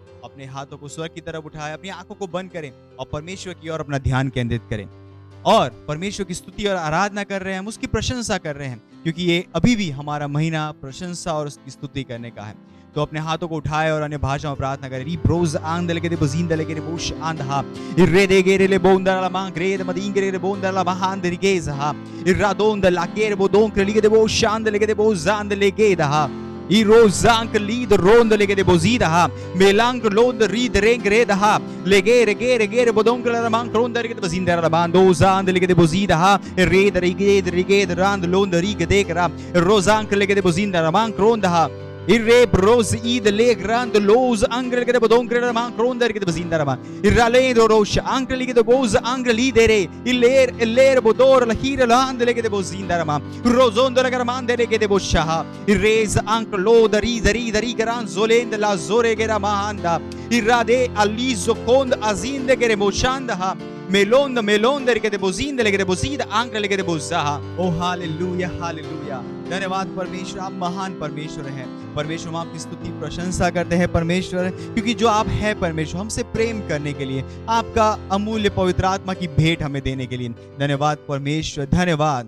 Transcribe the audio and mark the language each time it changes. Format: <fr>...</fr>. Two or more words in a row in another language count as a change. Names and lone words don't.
<hi>अपने हाथों को स्वर्ग की तरफ उठाएं, अपनी आंखों को बंद करें और परमेश्वर की ओर अपना ध्यान केंद्रित करें और परमेश्वर की स्तुति और आराधना कर रहे हैं। हम उसकी प्रशंसा कर रहे हैं क्योंकि ये अभी भी हमारा महीना प्रशंसा और उसकी स्तुति करने का है। तो अपने हाथों को उठाए और अन्य भाषाओं में प्रार्थना करें। री ब्रोज आंदले के दे बजींदले के दे बोश आंधा इरे दे गेरे ले बोंदला मा ग्रेद मदींगरे ले बोंदला महान दे गेज हा इरा दोंद लाकेर बो दों के लिए दे बो शांदले के दे बो जांदले के दहा ई रोजांक लीद रोंद लेके दे बोजीद हा मेलांक लोंद रीद रेंग रेद हा लेगे रेगे रेगे बोदों के लिए मांग रोंद लेके दे बजींद रा बांदो जांद लेके दे बोजीद हा रेद रेगे रेगे रांद लोंद रीग देख रा रोजांक लेके दे बोजीद रा मांग रोंद हा इरे ब्रोज ईद ले ग्रांद लोज अंग्रेल के बोदों के मां क्रोंदर के बजिंदर मा इराले दो रोश अंग्रेल के बोज अंग्रेली दे रे इलेर इलेर बोदोर लहीर लांद ले के बोजिंदर मा रोजोंदर कर मान दे के बोशाह इरेज अंक लो दरी दरी दरी ग्रांद जोलेंद ला जोरे के मांदा इरादे अली जोकोंद अजींद के मोशांद हा मेलोंद मेलोंद के बोजिंद ले के बोजीद अंग्रेल के बोजाह। ओ हालेलुया हालेलुया। धन्यवाद परमेश्वर, आप महान परमेश्वर हैं। परमेश्वर, हम आपकी स्तुति प्रशंसा करते हैं परमेश्वर, क्योंकि जो आप हैं परमेश्वर, हमसे प्रेम करने के लिए, आपका अमूल्य पवित्र आत्मा की भेंट हमें देने के लिए धन्यवाद परमेश्वर, धन्यवाद।</hi>